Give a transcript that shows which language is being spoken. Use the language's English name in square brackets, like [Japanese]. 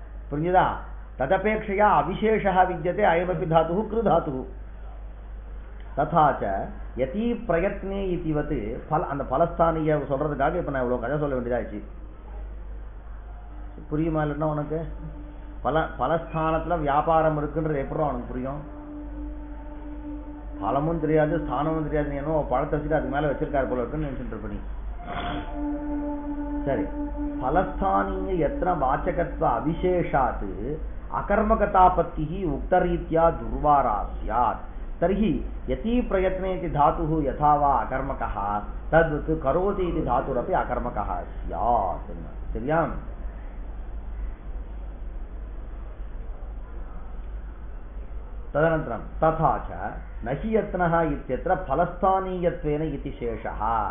[Sanskrit] पुण्यदा तदपेक्षया अविशेषः विद्यते. अयमपि धातुः कृधातुः. तथा च यति प्रयत्ने इतिवत् फल [Tamil] அந்த பலஸ்தானிய சொல்றதுக்காக இப்ப நான் இவ்வளவு கதை சொல்ல வேண்டியதாச்சு. புரியுமா? இல்லைன்னா உனக்கு பலஸ்தானத்துல வியாபாரம் இருக்குன்றது எப்படி அவனுக்கு புரியும்? பலமும் தெரியாது, ஸ்தானமும் தெரியாது. நீ என்ன பழத்தை வச்சுட்டு அதுக்கு மேல வச்சிருக்காரு போல இருக்குன்னு நினைச்சிட்டு இருப்ப நீ. [Sanskrit] சரி, பலஸ்தானிய யத்ன வாச்சகத்வ அவிசேஷாத் அகர்மகதாபத்தி உக்தரீத்யா துர்வாரா ஸ்யாத். तर्हि यति प्रयत्ने इति धातुः यथा वा अकर्मकः तद्वत् करोति इति धातुरपि अकर्मकः स्यात्. [Tamil] சரியா? [Sanskrit] तदनन्तरं तथा च नहि यत्नः इत्यत्र फलस्थानीयत्वेन इति शेषः.